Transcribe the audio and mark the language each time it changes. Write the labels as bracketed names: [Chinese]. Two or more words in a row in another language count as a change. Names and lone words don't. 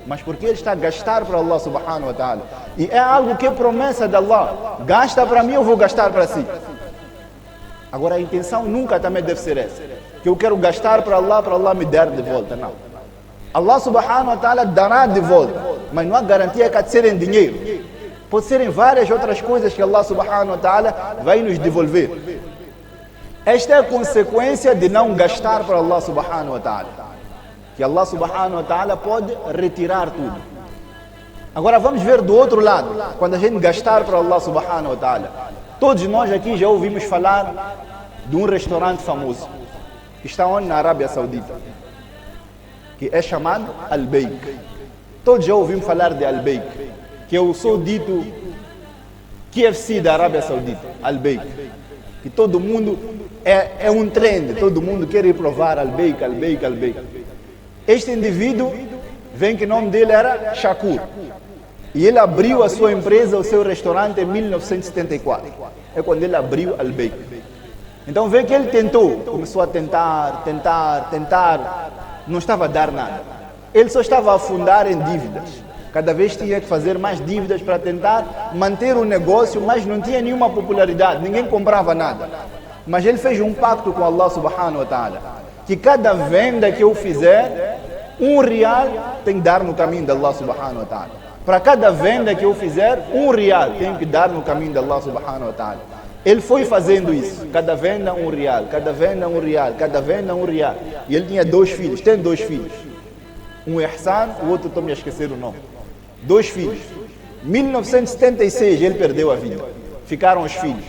[Portuguese] mas porque ele está a gastar para [Arabic] الله سبحانه وتعالى. [Portuguese] E é algo que é promessa de Allah. Gasta para mim, eu vou gastar para si. Agora a intenção nunca também deve ser essa. Que eu quero gastar para Allah me dar de volta. Não. [Arabic] الله سبحانه وتعالى [Portuguese] dará de volta. Mas não há garantia que há de ser em dinheiro. Pode ser em várias outras coisas que [Arabic] الله سبحانه وتعالى [Portuguese] vai nos devolver. Esta é a consequência de não gastar para [Arabic] الله سبحانه وتعالى. [Portuguese] Que [Arabic] الله سبحانه وتعالى [Portuguese] pode retirar tudo. Agora vamos ver do outro lado. Quando a gente gastar para [Arabic] الله سبحانه وتعالى. [Portuguese] Todos nós aqui já ouvimos falar de um restaurante famoso. Que está onde? Na Arábia Saudita. Que é chamado Al-Baik. Todos já ouvimos falar de Al-Baik. Que é o só dito KFC da Arábia Saudita. Al-Baik. Que todo mundo é um trend. Todo mundo quer ir provar Al-Baik, Al-Baik, Al-Baik. Este indivíduo, vem que o nome dele era Shakur. E ele abriu a sua empresa, o seu restaurante em 1974. É quando ele abriu Al-Baik. Então vê que ele tentou, começou a tentar, não estava a dar nada. Ele só estava a afundar em dívidas. Cada vez tinha que fazer mais dívidas para tentar manter o negócio, mas não tinha nenhuma popularidade, ninguém comprava nada. Mas ele fez um pacto com [Arabic] الله سبحانه وتعالى, [Portuguese] que cada venda que eu fizer, R$1 tem que dar no caminho de [Arabic] الله سبحانه وتعالى. [Portuguese] Para cada venda que eu fizer, R$1 tem que dar no caminho de [Arabic] الله سبحانه وتعالى. [Portuguese] Ele foi fazendo isso, cada venda R$1, cada venda R$1, cada venda R$1. E ele tinha 2 filhos, tem 2 filhos. Um Ihsan, o outro estou me a esquecer o nome. 2 filhos. 1976 ele perdeu a vida. Ficaram os filhos.